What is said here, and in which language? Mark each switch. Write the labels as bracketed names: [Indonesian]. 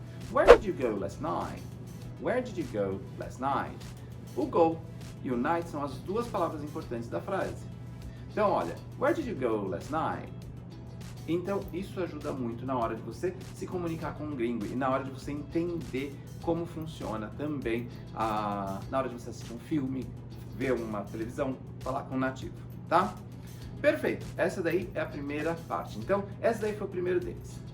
[English] Where did you go last night? Where did you go last night? [Portuguese] O go e o night são as 2 palavras importantes da frase. [English] Então, olha, where did you go last night? [Portuguese] Então, isso ajuda muito na hora de você se comunicar com um gringo e na hora de você entender como funciona também na hora de você assistir um filme, ver uma televisão, falar com um nativo, tá? Perfeito, essa daí é a primeira parte. Então, essa daí foi o primeiro deles.